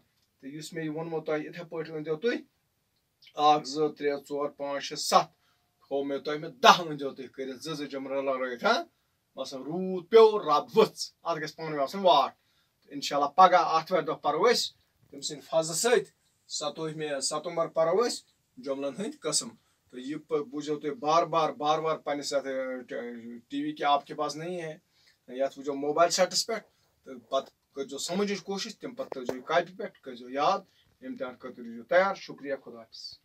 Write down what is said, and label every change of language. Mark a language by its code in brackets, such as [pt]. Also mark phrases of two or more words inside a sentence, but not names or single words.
[ks] تہٕ یُس مےٚ یہِ ووٚنمو تۄہہِ یِتھے پٲٹھۍ أنۍزیو تُہۍ 1 2 3 4 5 6 7 تھوٚو مےٚ تۄہہِ 10 أنۍزیو تُہۍ کٔرِتھ زٕ جملہٕ رلٲوِتھ. مثلاً روٗد پیوٚو رب ؤژھ اتھ گژھِ پانہٕ ؤنۍ آسُن واٹھ. انشاءاللہ پگاہ آتھوارِ دۄہ پرو أسۍ تٔمۍ سٕنٛدِ فضلہٕ سۭتۍ 7 ستمبر پرو أسۍ جملن ہٕنٛدۍ قٕسم. تو یہ بوٗزیو تُہۍ بار بار پننِس یتھ ٹی وی [ur] کے آپ کے پاس نہیں ہے [ks] یتھ وٕچھو موبایل سیٹس پٮ۪ٹھ تہٕ پتہٕ کٔرۍزیو سمجھٕچ کوٗشش تمہِ پتہٕ تھٲیزیو یہِ کاپی پٮ۪ٹھ کٔرۍزیو یاد امتحان خٲطرٕ روٗزِو تیار. شُکریہ. خدا حافظ.